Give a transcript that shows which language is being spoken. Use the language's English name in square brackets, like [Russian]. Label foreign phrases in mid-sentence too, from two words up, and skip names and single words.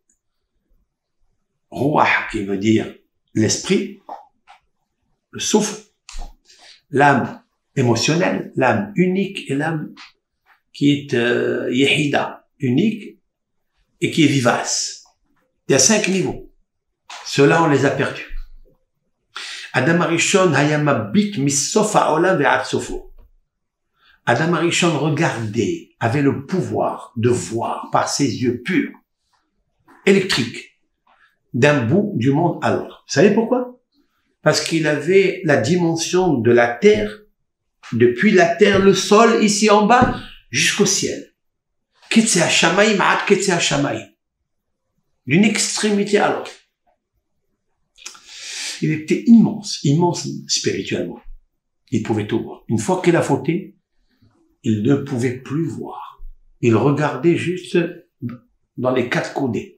[French] Ruach, qui veut dire l'esprit, le souffle, l'âme émotionnelle, l'âme unique et l'âme qui est Yehida, unique et qui est vivace. Il y a 5 niveaux. Ceux-là, on les a perdus. [Hebrew] אדם הראשון היה מביט מסוף העולם ועד סופו. [French] Adam Arishon regardait, avait le pouvoir de voir par ses yeux purs, électriques, d'un bout du monde à l'autre. Vous savez pourquoi? Parce qu'il avait la dimension de la terre, depuis la terre, le sol, ici en bas, jusqu'au ciel. [Hebrew] קצה השמים עד קצה השמים. [French] D'une extrémité à l'autre. Il était immense, immense spirituellement. Il pouvait tout voir. Une fois qu'il a fauté, il ne pouvait plus voir. Il regardait juste dans les 4 coudées.